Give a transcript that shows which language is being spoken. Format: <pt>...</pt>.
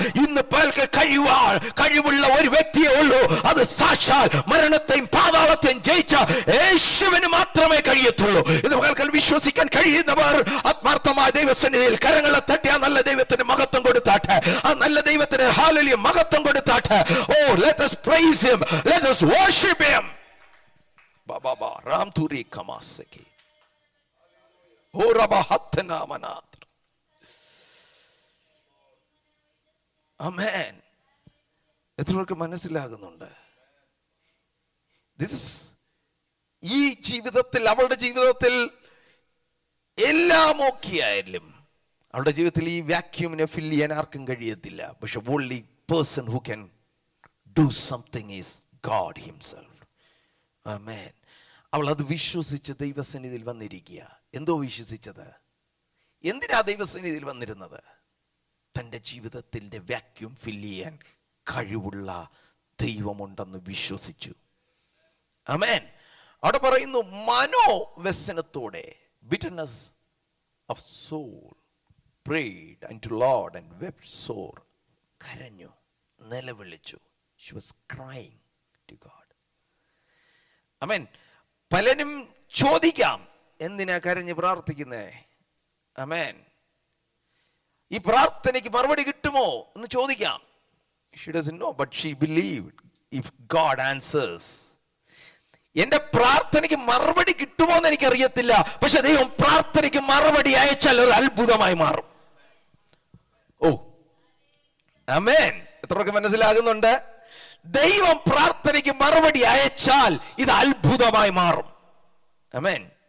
<ml>ഇന്ന് പകൽക്ക് കഴിവുള്ള ഒരു വ്യക്തിയേ ഉള്ളൂ. അത് സാക്ഷാൽ മരണത്തെയും പാതാളത്തെയും ജയിച്ച യേശുവിന് മാത്രമേ കഴിയത്തുള്ളൂ. ഇത് പകൽക്കൽ വിശ്വസിക്കാൻ കഴിയുന്നവർ ആത്മാർത്ഥമായ ദൈവസന്നിധിയിൽ കരങ്ങളെ തട്ടി ആ നല്ല ദൈവത്തിന് മഹത്വം കൊടുത്താട്ടെ. ആ നല്ല ദൈവത്തിന് ഹല്ലേലൂയ മഹത്വം കൊടുത്താട്ടെ.</ml> <en>ഓ let us praise him, let us worship him. ബാബാ രാംതുരി കമാസകി ഓ റബഹത്തന മനാത്ര.</en> <ml>ആമേൻ. എത്രയൊക്കെ മനസ്സിലാകുന്നുണ്ട്? ഈ ജീവിതത്തിൽ, അവളുടെ ജീവിതത്തിൽ എല്ലാം ഓക്കെ ആയാലും അവളുടെ ജീവിതത്തിൽ ഈ വാക്യൂമിനെ ഫില്ല് ചെയ്യാൻ ആർക്കും കഴിയത്തില്ല.</ml> <en>പക്ഷെ only person who can do something is God himself. Amen.</en> <ml>അവൾ അത് വിശ്വസിച്ച് ദൈവസന്നിധിയിൽ വന്നിരിക്കുക. എന്തോ വിശ്വസിച്ചത്? എന്തിനാ ദൈവസന്നിധിയിൽ വന്നിരുന്നത്? തൻ്റെ ജീവിതത്തിൻ്റെ വാക്യൂം ഫില്ല് ചെയ്യാൻ കഴിവുള്ള ദൈവമുണ്ടെന്ന് വിശ്വസിച്ചു. ആമേൻ. അവിടെ പറയുന്നു മനോവ്യസനത്തോടെ,</ml> <en>bitterness of soul, prayed unto Lord and wept sore.</en> <ml>കരഞ്ഞു, നിലവിളിച്ചു.</ml> <en>She was crying to God.</en> <ml>ആമേൻ. പലരും ചോദിക്കാം, എന്തിനാ കരഞ്ഞ് പ്രാർത്ഥിക്കുന്നേ? ആമേൻ. ഈ പ്രാർത്ഥനയ്ക്ക് മറുപടി കിട്ടുമോ എന്ന് ചോദിക്കാം.</ml> <en>She doesn't know, but she believed if God answers.</en> <ml>എന്റെ പ്രാർത്ഥനയ്ക്ക് മറുപടി കിട്ടുമോ എന്ന് എനിക്കറിയത്തില്ല, പക്ഷെ ദൈവം പ്രാർത്ഥനയ്ക്ക് മറുപടി അയച്ചാൽ ഒരു അത്ഭുതമായി മാറും. ഓ ആമേൻ. എത്രയൊക്കെ മനസ്സിലാകുന്നുണ്ട്? ദൈവം പ്രാർത്ഥനയ്ക്ക് മറുപടി അയച്ചാൽ ഇത് അത്ഭുതമായി മാറും. ആമേൻ.</ml>